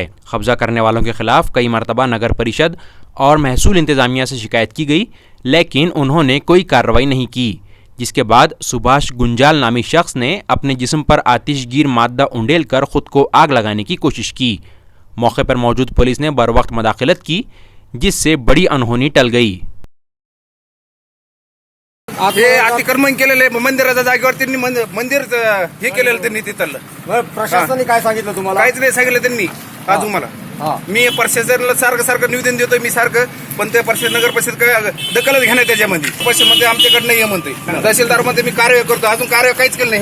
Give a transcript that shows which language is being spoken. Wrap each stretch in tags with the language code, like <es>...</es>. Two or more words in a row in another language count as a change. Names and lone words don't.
<ur>قبضہ کرنے والوں کے خلاف کئی مرتبہ نگر پریشد اور محصول انتظامیہ سے شکایت کی گئی، لیکن انہوں نے کوئی کارروائی نہیں کی، جس کے بعد سبھاش گنجال نامی شخص نے اپنے جسم پر آتش گیر مادہ انڈیل کر خود کو آگ لگانے کی کوشش کی۔ موقع پر موجود پولیس نے بروقت مداخلت کی، جس سے بڑی انہونی ٹل گئی۔</ur> <mr>हे अतिक्रमण केलेलं आहे मंदिराच्या जागेवर त्यांनी मंदिर हे केलेलं त्यांनी तिथलं. प्रशासनाने काय सांगितलं तुम्हाला? काहीच नाही सांगितलं त्यांनी अजून मला. मी प्रशासनाला सारखं निवेदन देतोय मी सारखं, पण ते नगर परिषद दखलच घेणार त्याच्यामध्ये. परिषदेमध्ये आमच्याकडे नाही म्हणतोय. तहसीलदार मध्ये मी कार्य करतो, अजून कार्य काहीच केलं नाही.</mr>